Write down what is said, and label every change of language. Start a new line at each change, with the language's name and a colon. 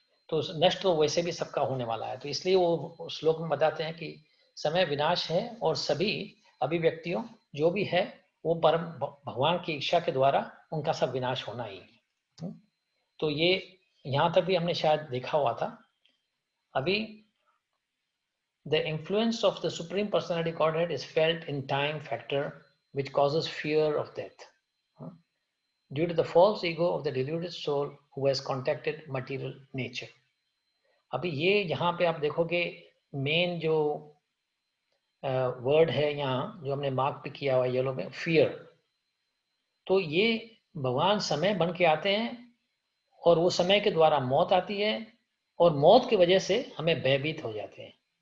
Hindi: तो नष्ट तो वैसे भी सबका होने वाला है, तो इसलिए वो श्लोक में बताते हैं कि समय विनाश है और सभी अभिव्यक्तियों जो भी है वो परम भगवान की इच्छा के द्वारा उनका सब विनाश होना ही है। तो ये यहाँ तक भी हमने शायद देखा हुआ था। अभी
English: the influence of the Supreme Personality Godhead is felt in time factor, which causes fear of death due to the false ego of the deluded soul who has contacted material nature.
Hindi: अभी ये यहाँ पे आप देखोगे main जो word है यहाँ जो हमने मार्क पे किया हुआ येलो में, फियर। तो ये भगवान समय बन के आते हैं और वो समय के द्वारा मौत आती है और मौत की वजह से हमें भयभीत हो जाते हैं।